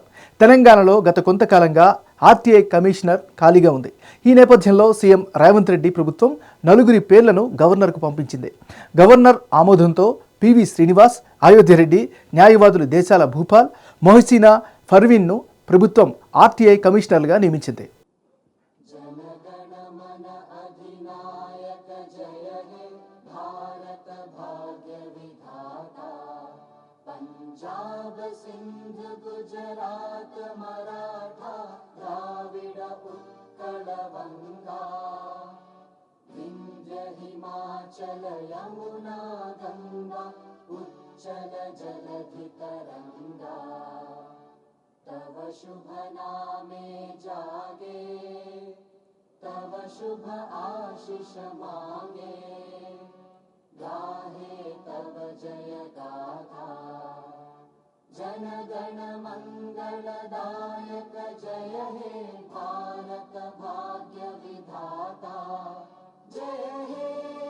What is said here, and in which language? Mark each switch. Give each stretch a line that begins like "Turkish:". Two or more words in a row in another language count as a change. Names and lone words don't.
Telugu: తెలంగాణలో గత కొంతకాలంగా ఆర్టీఐ కమిషనర్ ఖాళీగా ఉంది. ఈ నేపథ్యంలో సీఎం రేవంత్ రెడ్డి ప్రభుత్వం 4 పేర్లను గవర్నర్కు పంపించింది. గవర్నర్ ఆమోదంతో పివి శ్రీనివాస్, అయోధ్యరెడ్డి, న్యాయవాదులు దేశాల భూపాల్, మొహసీనా పర్వీన్ను ప్రభుత్వం ఆర్టీఐ కమిషనర్లుగా నియమించింది.
Bangla: पंजाब सिंध गुजरात मराठा द्राविड উৎকল বঙ্গ বিন্ধ্য হিমাচল যমুনা গঙ্গা উচ্ছল জলধি তরঙ্গ তব শুভ নামে জাগে তব শুভ আশিস মাগে গাহে তব জয় গাথা জন গণ মঙ্গলদায়ক জয় হে ভারত ভাগ্য বিধাতা জয় হে